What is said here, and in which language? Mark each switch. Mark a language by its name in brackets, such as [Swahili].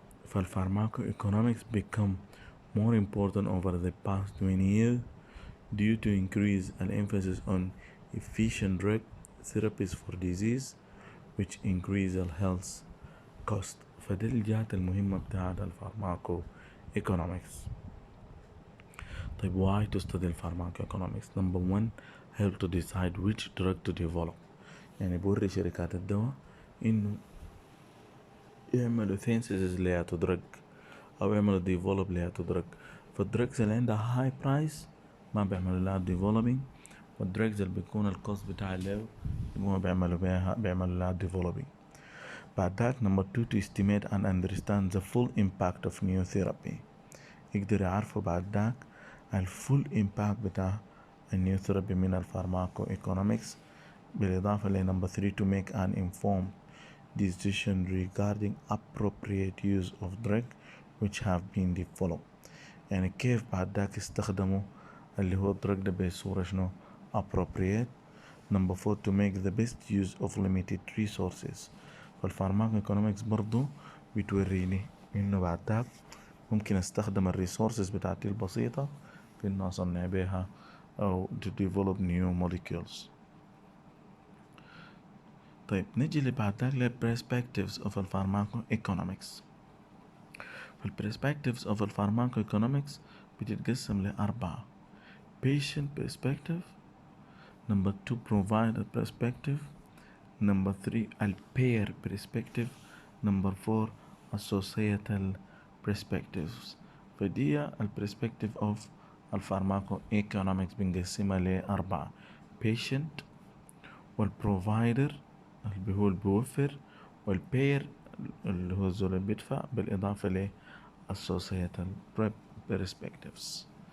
[English] فالفارماكو economics become more important over the past 20 years due to increase an emphasis on efficient drug therapies for disease which increase the health cost. [Arabic] فدي الجهات المهمة بتاعت الفارماكو economics. [English] طيب why to study pharmacoeconomics? Number one, help to decide which drug to develop. [Arabic] يعني بوري شركات الدواء إنه يعملوا synthesis لها تدرج أو يعملوا develop لها تدرج. فالدرجز اللي عندها high price ما بيعملوا لها developing والدرجز اللي بيكون الكوست بتاعها low ما بيعملوا لها developing. بعد ذاك [English] number two, to estimate and understand the full impact of new therapy. [Arabic] يقدر يعرفوا بعد ذاك الفول impact بتاع النيو ثيرابي من الفارماكو economics، بالإضافة ل [English] number 3 to make an informed decision regarding appropriate use of drug which have been developed. [Arabic] يعني كيف بعد ذاك استخدموا اللي هو الدرج ده بصورة شنو appropriate. [English] number 4 to make the best use of limited resources. [Arabic] فالفارماكو economics برضو بتوريني انه بعد ذاك ممكن استخدم الريسورسز بتاعتي البسيطة في انه اصنع بيها او [English] to develop new molecules. [Arabic] طيب نجي اللي بعد ذاك ل perspectives of الفارماكو economics. [English] perspectives of الفارماكو economics [Arabic] بتتقسم لأربعة: [English] patient perspective, number 2 provider perspective, number 3 payer perspective, number 4 societal perspectives. [Arabic] فدي perspective of الفارماكو economics بنقسمها لأربعة: patient والprovider اللي هو البيوفر، والبير اللي هو الزول اللي بيدفع، بالإضافة ل [English] societal perspectives.